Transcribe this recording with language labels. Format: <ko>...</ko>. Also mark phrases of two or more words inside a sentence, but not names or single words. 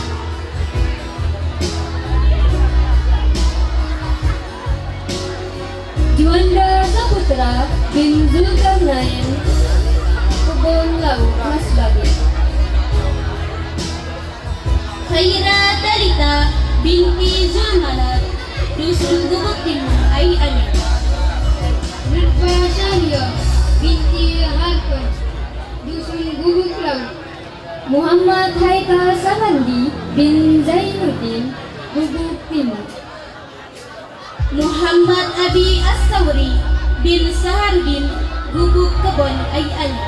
<id>Juanda Saputra bin Zulkarnain Kebon Lau Mas Babe. Khaira Talita binti Zulmana Dusun Gubuk Timur Ayana. Nurfa Syahria binti Harpan Dusun Gubuk Lau. Muhammad Haikal Samandi bin Zainuddin Gubuk Timur. Muhammad Abi As-Sawri bin Saharudin Gubuk Kebon Ayana.</id>